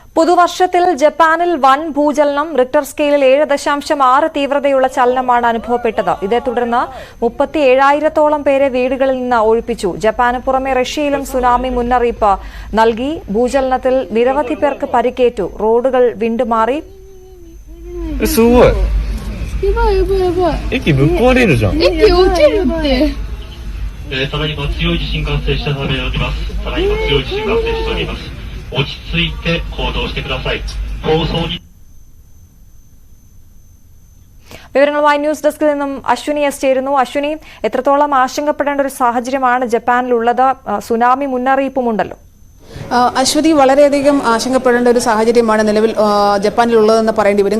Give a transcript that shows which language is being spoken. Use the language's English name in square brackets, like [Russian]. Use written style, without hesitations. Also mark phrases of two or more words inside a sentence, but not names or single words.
[Malayalam] പുതുവർഷത്തിൽ ജപ്പാനിൽ വൻ ഭൂചലനം [English] Richter scale [Malayalam] 7.6 തീവ്രതയുള്ള ചലനമാണ് അനുഭവപ്പെട്ടത്. ഇതേ തുടർന്ന് 37,000-ഓളം പേരെ വീടുകളിൽ നിന്ന് ഒഴിപ്പിച്ചു. ജപ്പാന് പുറമെ റഷ്യയിലും സുനാമി മുന്നറിയിപ്പ് നൽകി. ഭൂചലനത്തിൽ നിരവധി പേർക്ക് പരിക്കേറ്റു. റോഡുകൾ വിണ്ടുമാറി. [Japanese] 落ち着いて行動してください。放送に [Malayalam] വിവരങ്ങളുമായി [English] news desk [Malayalam] നിന്നും അശ്വിനി എസ് ചേരുന്നു. അശ്വിനി, എത്രത്തോളം ആശങ്കപ്പെടേണ്ട ഒരു സാഹചര്യമാണ് ജപ്പാനിലുള്ളത്? സുനാമി മുന്നറിയിപ്പുമുണ്ടല്ലോ. അശ്വതി, വളരെയധികം ആശങ്കപ്പെടേണ്ട ഒരു സാഹചര്യമാണ് നിലവിൽ ജപ്പാനിലുള്ളതെന്ന് പറയേണ്ടി വരും.